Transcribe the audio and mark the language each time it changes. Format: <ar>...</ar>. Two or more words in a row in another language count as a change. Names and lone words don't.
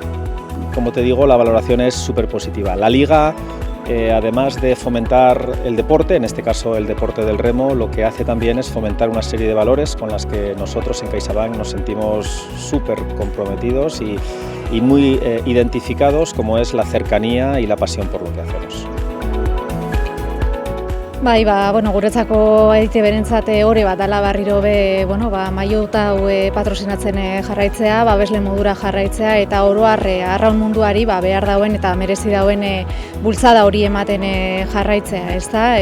<es>Como te digo, la valoración es súper positiva. La Liga, además de fomentar el deporte, en este caso el deporte del remo, lo que hace también es fomentar una serie de valores con las que nosotros en CaixaBank nos sentimos súper comprometidos y muy identificados, como es la cercanía y la pasión por lo que hacemos.</es> <eu>Bai, guretzako ITV-rentzat ore bat dela berriro maiota hau patrozinatzen jarraitzea, babesle modura jarraitzea eta oro har arraun munduari behar dauen eta merezi dauen bultzada hori ematen jarraitzea, ezta?</eu>